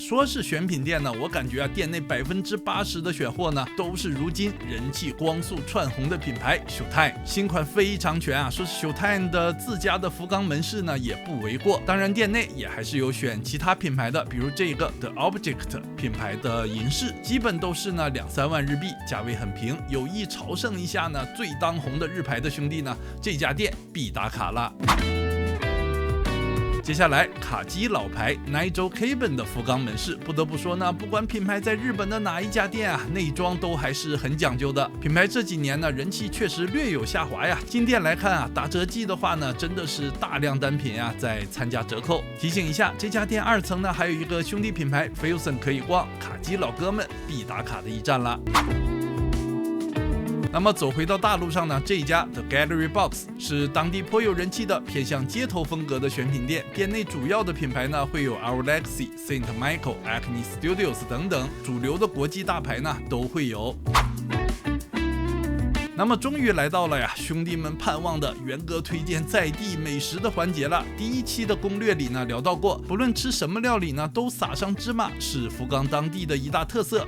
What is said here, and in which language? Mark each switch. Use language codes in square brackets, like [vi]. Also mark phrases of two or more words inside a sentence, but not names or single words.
[zh] 說是選品店呢，我感覺啊，店內80%的選貨呢，都是如今人氣光速竄紅的品牌 Showtime。新款非常全啊，說是 Showtime 的自家的福岡門市呢，也不為過。當然，店內也還是有選其他品牌的，比如這個 The Object 品牌的銀飾，基本都是呢2-3萬日幣，價位很平。有意朝聖一下呢，最當紅的日牌的兄弟呢，這家店必打卡了。接下來卡機老牌 Nigel Caben 的福岡門市，不得不說呢，不管品牌在日本的哪一家店啊，內裝都還是很講究的。品牌這幾年呢，人氣確實略有下滑呀。進店來看啊，打折季的話呢，真的是大量單品啊在參加折扣。提醒一下，這家店2層呢還有一個兄弟品牌 Filson 可以逛，卡機老哥們必打卡的一站了。那麼走回到大陸上呢，這一家 The Gallery Box 是當地頗有人氣的偏向街頭風格的選品店，店內主要的品牌呢會有 Our Legacy、Saint Michael、Acne Studios 等等，主流的國際大牌呢都會有。那麼終於來到了呀，兄弟們盼望的元哥推薦在地美食的環節了。第1期的攻略裡呢聊到過，不論吃什麼料理呢，都撒上芝麻，是福岡當地的一大特色。